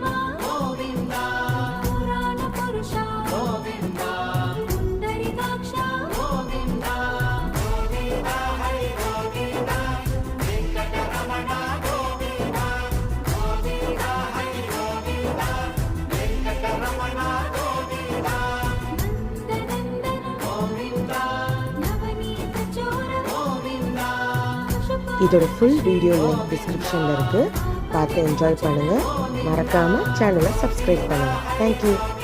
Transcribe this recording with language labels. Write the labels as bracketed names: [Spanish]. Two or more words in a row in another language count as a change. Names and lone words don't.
[Telugu] గోవింద పురాణ పురుష గోవింద పుండరీకాక్ష గోవింద గోవింద హరి గోవింద వెంకటరమణ గోవింద గోవింద హరి గోవింద వెంకటరమణ గోవింద నందనందన గోవింద [Tamil] நவநீத சோர கோவிந்தா இதோட [English] full video link [Tamil] டிஸ்கிரிப்ஷனில் இருக்குது. பார்த்து என்ஜாய் பண்ணுங்கள். மறக்காமல் சேனலை சப்ஸ்கிரைப் பண்ணுங்கள். [English] thank you.